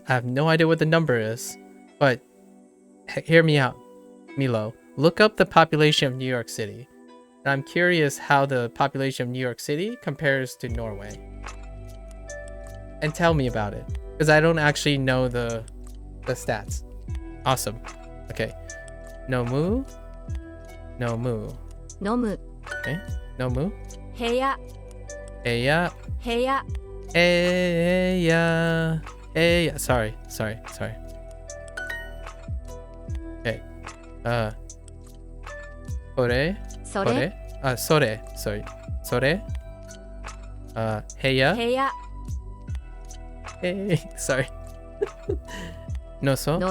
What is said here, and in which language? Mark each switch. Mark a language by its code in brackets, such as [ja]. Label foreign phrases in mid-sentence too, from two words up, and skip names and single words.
[en] I have no idea what the number is, but hear me out, Milo. Look up the population of New York City. And I'm curious how the population of New York City compares to Norway. And tell me about it, because I don't actually know the stats. Awesome. Okay. Nomu. Nomu. 飲む Okay. Nomu. 部屋、 Eya. 部屋、 Eya. Eya. Sorry. Okay. Kore. それ Sore. Sorry. Sore. Heya. 部屋、 Hey. Sorry. Noso.